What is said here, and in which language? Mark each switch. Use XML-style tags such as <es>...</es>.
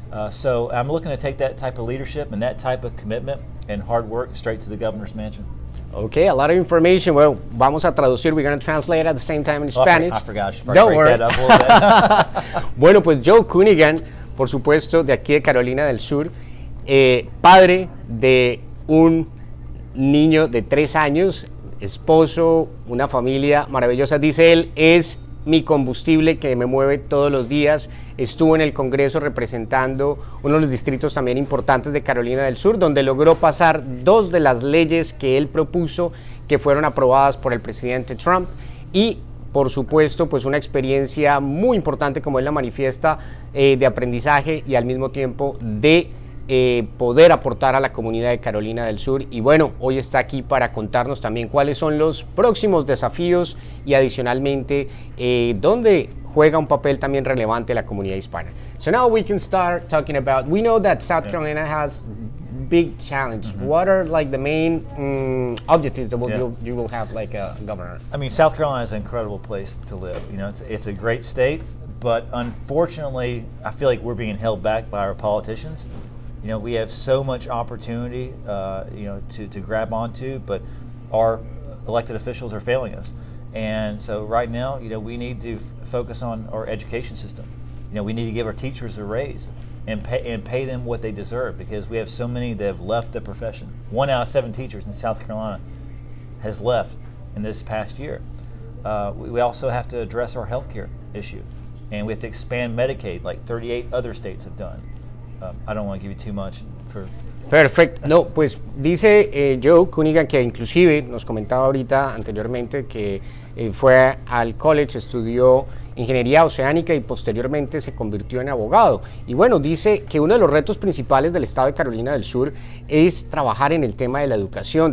<en>So I'm looking to take that type of leadership and that type of commitment and hard work straight to the governor's mansion. Okay, a lot of information. Well,</en> <es>vamos a traducir.</es> <en>We're going to translate at the same time in Spanish. I forgot. I should Don't break worry. that up a little bit.</en> <es>Bueno, pues Joe Cunningham, por supuesto, de aquí de Carolina del Sur, padre de un niño de 3 años, esposo, una familia maravillosa. Dice él, es mi combustible que me mueve todos los días. Estuvo en el Congreso representando uno de los distritos también importantes de Carolina del Sur, donde logró pasar 2 de las leyes que él propuso, que fueron aprobadas por el presidente Trump, y por supuesto pues una experiencia muy importante, como él la manifiesta, de aprendizaje y al mismo tiempo de poder aportar a la comunidad de Carolina del Sur. Y bueno, hoy está aquí para contarnos también cuáles son los próximos desafíos y adicionalmente dónde juega un papel también relevante la comunidad hispana.</es> <en>So now we can start talking about, we know that South Carolina has big challenge. What are like the main objectives that you will have like a governor? I mean, South Carolina is an incredible place to live. You know, it's a great state, but unfortunately, I feel like we're being held back by our politicians. You know, we have so much opportunity, to grab onto, but our elected officials are failing us. And so right now, we need to focus on our education system. We need to give our teachers a raise and pay them what they deserve, because we have so many that have left the profession. 1 out of 7 teachers in South Carolina has left in this past year. We also have to address our healthcare issue, and we have to expand Medicaid like 38 other states have done. I don't want to give you too much for...</en> <es>Perfecto. No, pues dice Joe Cunningham, que inclusive nos comentaba ahorita anteriormente que fue al college, estudió ingeniería oceánica y posteriormente se convirtió en abogado. Y bueno, dice que uno de los retos principales del estado de Carolina del Sur es trabajar en el tema de la educación.</es>